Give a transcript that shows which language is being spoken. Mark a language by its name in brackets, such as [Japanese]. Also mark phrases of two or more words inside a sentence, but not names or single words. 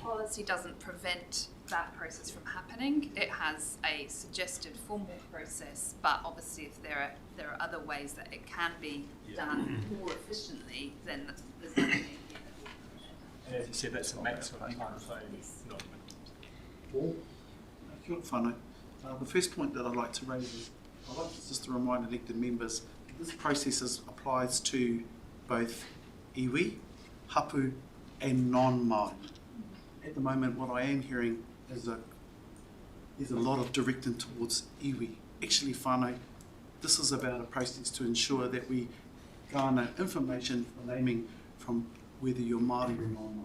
[English] policy doesn't prevent that process from happening. It has a suggested formal process, but obviously if there are other ways that it can be done more efficiently, then there's nothing. And as you said, that's a maximum time frame. Not [Māori] Kia ora whānau. [English] The first point that I'd like to raise is I'd like just to remind elected members this process applies to both [Māori] iwi, hapu [English] and non-Māori. At the moment what I am hearing is there's a lot of directing towards iwi. Actually whānau, this is about a process to ensure that we garner information for naming from whether you're Māori or non-Māori.